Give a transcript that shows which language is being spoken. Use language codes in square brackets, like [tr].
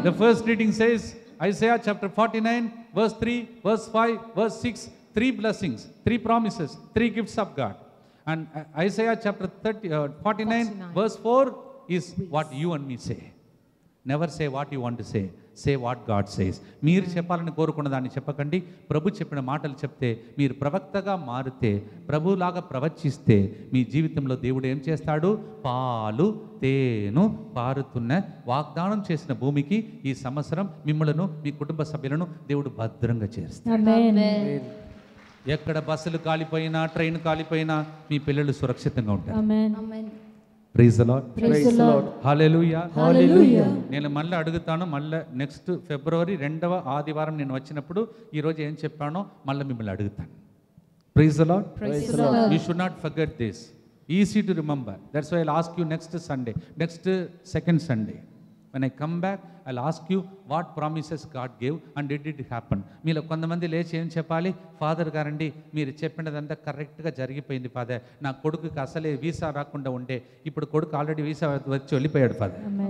[en] The first reading says Isaiah chapter 49 verse 3, verse 5, verse 6, 3 blessings, 3 promises, 3 gifts of God. And Isaiah chapter 49 verse 4 is what you and me say. Never say what you want to say. Say what God says. [te] మీరు చెప్పాలని కోరుకున్న దాన్ని చెప్పకండి. ప్రభు చెప్పిన మాటలు చెప్తే, మీరు ప్రవక్తగా మారితే, ప్రభులాగా ప్రవచిస్తే మీ జీవితంలో దేవుడు ఏం చేస్తాడు? పాలు తేను పారుతున్న వాగ్దానం చేసిన భూమికి ఈ సంవత్సరం మిమ్మలను, మీ కుటుంబ సభ్యులను దేవుడు భద్రంగా చేస్తాడు. [en] Amen. [te] ఎక్కడ బస్సులు కాలిపోయినా, ట్రైన్ కాలిపోయినా మీ పిల్లలు సురక్షితంగా ఉంటారు. [en] Amen. Praise the Lord. Praise the Lord. [te] Hallelujah. [en] Hallelujah. [te] నేను మళ్ళీ అడుగుతాను. మళ్ళీ నెక్స్ట్ ఫిబ్రవరి 2వ ఆదివారం నేను వచ్చినప్పుడు ఈరోజు ఏం చెప్పానో మళ్ళీ మిమ్మల్ని అడుగుతాను. [en] Praise the Lord. Praise the Lord. You should not forget this. Easy to remember. That's why I'll ask you next Sunday, next second Sunday. When I come back, I'll ask you what promises God gave and did it happen. [te] మీలో కొంతమంది లేచి ఏం చెప్పాలి? Father గారండి, మీరు చెప్పినదంతా కరెక్ట్గా జరిగిపోయింది ఫాదర్. నా కొడుకుకి అసలే వీసా రాకుండా ఉండే, ఇప్పుడు కొడుకు ఆల్రెడీ వీసా వచ్చి వెళ్ళిపోయాడు ఫాదర్.